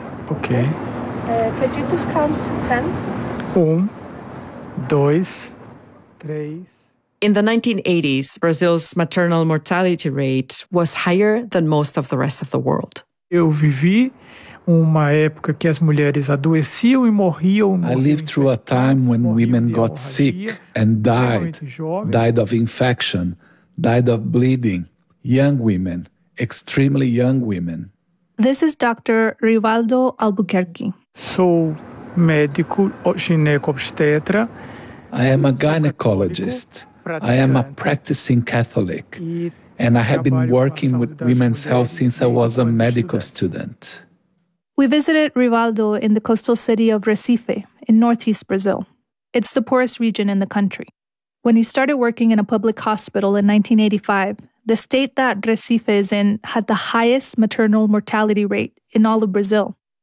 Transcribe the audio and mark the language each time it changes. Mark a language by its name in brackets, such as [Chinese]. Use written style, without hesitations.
[English] Okay. Could you just count to 10? [Portuguese] Um, dois, três. [English] In the 1980s, Brazil's maternal mortality rate was higher than most of the rest of the world. [Portuguese] Eu vivi uma época que as mulheres adoeciam e morriam. [English] I lived through a time when women got sick and died of infection, died of bleeding, young women, extremely young women. This is Dr. Rivaldo Albuquerque. [Portuguese] Sou médico ginecobstetra. [English] I am a gynecologist. I am a practicing Catholic. And I have been working with women's health since I was a medical student. We visited Rivaldo in the coastal city of Recife in northeast Brazil. It's the poorest region in the country. When he started working in a public hospital in 1985, the state that Recife is in had the highest maternal mortality rate in all of Brazil.